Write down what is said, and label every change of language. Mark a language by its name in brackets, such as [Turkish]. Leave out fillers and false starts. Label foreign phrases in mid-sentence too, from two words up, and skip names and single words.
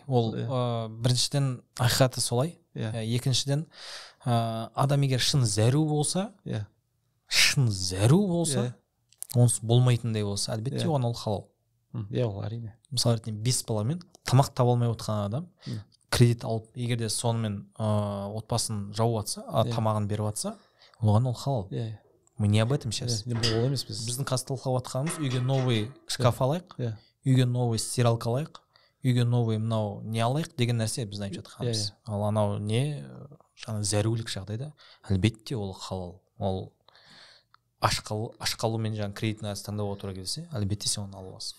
[Kazakh] Ол біріншіден ақиқаты солай. Екіншіден адам егер шын зәру болса, онсыз болмайтындай болса, әлбетте оған ол халал. Ол әрине. Мысалы ретінде 5 баламен тамақ таба алмай отқан адам кредит алып, егер де сонымен отбасын жауып жатса, тамағын беріп жатса, оған ол халал. [Russian] Мы не об этом сейчас. [Kazakh] Ол емес біз. Біздің қазір талқылап жатқанымыз, үйге [Russian] новый шкаф [Kazakh] алайық, үйге [Russian] новый стиралка [Kazakh] алайық, үйге новый мынау не алайық деген нәрсе біз айтып жатқанымыз. Ал анау не жаңа зәрулік жағдайда, әлбетте ол халал. Ол ашқалумен жаңа кредитный таңдауға тура келсе, әлбетте сен оны ала аласың.